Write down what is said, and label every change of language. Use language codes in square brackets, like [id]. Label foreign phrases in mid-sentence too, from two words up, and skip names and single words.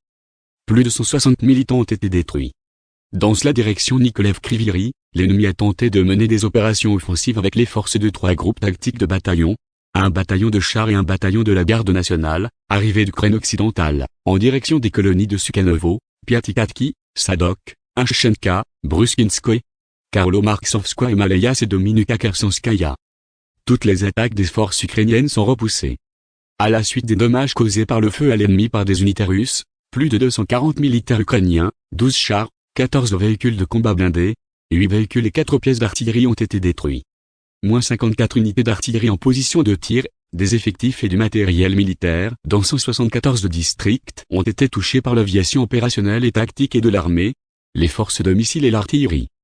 [fr] Plus de 160 militants ont été détruits. Dans la direction Nikolaev-Kryvyi, l'ennemi a tenté de mener des opérations offensives avec les forces de 3 groupes tactiques de bataillons, un bataillon de chars et un bataillon de la garde nationale, arrivés d'Ukraine occidentale, en direction des colonies de Sukhanovo, Piatikatki, Sadok, Ashchenka, Bruskinskoye, Karlo-Marksovskoye et Malayas et Dominika Khersanskaya. Toutes les attaques des forces ukrainiennes sont repoussées. À la suite des dommages causés par le feu à l'ennemi par des unités russes, plus de 240 militaires ukrainiens, 12 chars, 14 véhicules de combat blindés, 8 véhicules et 4 pièces d'artillerie ont été détruits. Moins 54 unités d'artillerie en position de tir, des effectifs et du matériel militaire dans 174 districts ont été touchés par l'aviation opérationnelle et tactique et de l'armée, les forces de missiles et l'artillerie.